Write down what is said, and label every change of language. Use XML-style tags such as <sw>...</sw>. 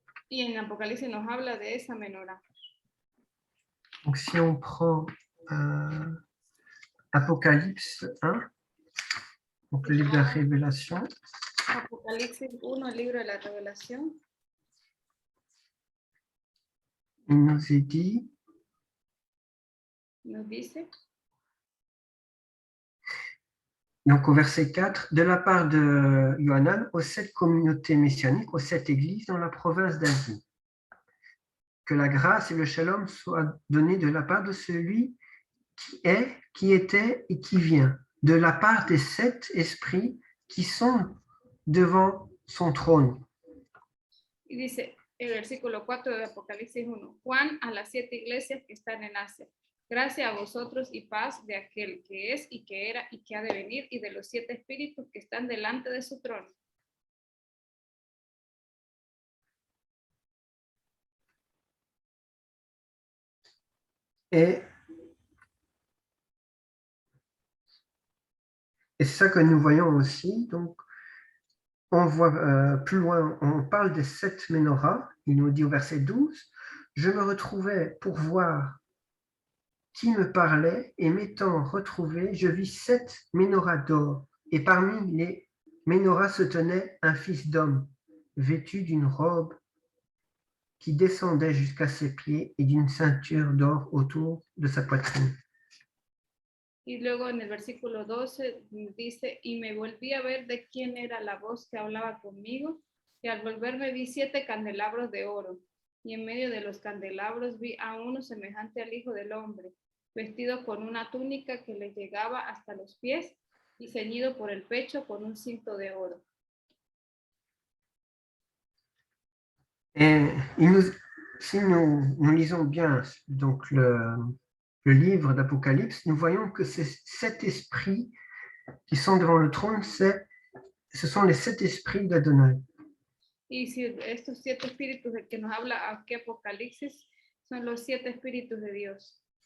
<es>Y en Apocalipsis nos habla de esa menorá.</es> <fr>Donc si on prend Apocalypse 1, donc le livre de la Révélation.</fr> <es>Apocalipsis 1, el libro de la Revelación.</es> <fr>Il nous est dit,</fr> <es>nos dice,</es> <fr>donc au verset 4, de la part de Yohanan aux 7 communautés messianiques, aux 7 églises dans la province d'Asie. Que la grâce et le shalom soient donnés de la part de celui qui est, qui était et qui vient, de la part des 7 esprits qui sont devant son trône.</fr> <es>Y dice el versículo 4 de Apocalipsis 1, Juan a las 7 iglesias que están en Asia. Gracias a vosotros y paz de aquel que es y que era y que ha de venir y de los 7 espíritus que están delante de su trono.</es> <fr>Et Et c'est ça que nous voyons aussi. Donc, on voit plus loin, on parle des 7 menorahs. Il nous dit au verset 12, « Je me retrouvais pour voir qui me parlait, et m'étant retrouvé, je vis 7 menorahs d'or. Et parmi les menorahs se tenait un fils d'homme, vêtu d'une robe qui descendait jusqu'à ses pieds et d'une ceinture d'or autour de sa poitrine. »</fr> <es>Y luego en el versículo 12 dice, y me volví a ver de quién era la voz que hablaba conmigo, y al volverme vi 7 candelabros de oro, y en medio de los candelabros vi a uno semejante al Hijo del Hombre, vestido con una túnica que le llegaba hasta los pies, y ceñido por el pecho con un cinto de oro.</es> <fr>Et si nous lisons bien donc le livre d'Apocalypse, nous voyons que ces 7 esprits qui sont devant le trône, ce sont les 7 esprits d'Adonai.</fr> <es>Y si estos 7 espíritus de que nos habla aquí Apocalipsis son los 7 espíritus de Dios.</es>